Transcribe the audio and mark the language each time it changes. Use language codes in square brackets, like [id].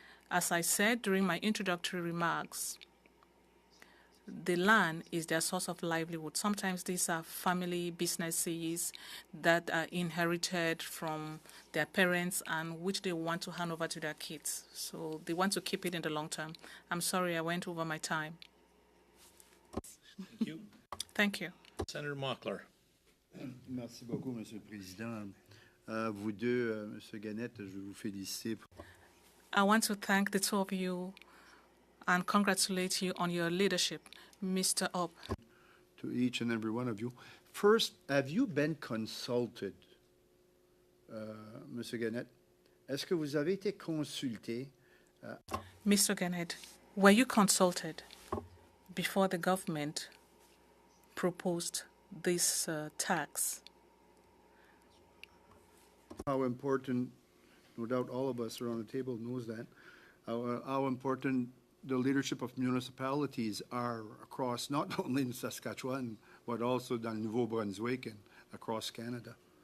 [en] As I said during my introductory remarks, the land is their source of livelihood. Sometimes these are family businesses that are inherited from their parents and which they want to hand over to their kids. So they want to keep it in the long term. I'm sorry I went over my time. Thank you. Thank you. Senator Mockler. [fr] Merci beaucoup, Monsieur le Président. Vous deux, Monsieur Gannett, je veux vous féliciter. [en] I want to thank the two of you and congratulate you on your leadership, Mr. Orb. To each and every one of you. First, have you been consulted, Monsieur Gannett? [fr] Est-ce que vous avez été consulté? [en] Mr. Gannett, were you consulted before the government proposed this tax? How important, no doubt all of us around the table knows that, how important the leadership of municipalities are across, not only in Saskatchewan, but also [fr] dans le Nouveau-Brunswick [en] and across Canada.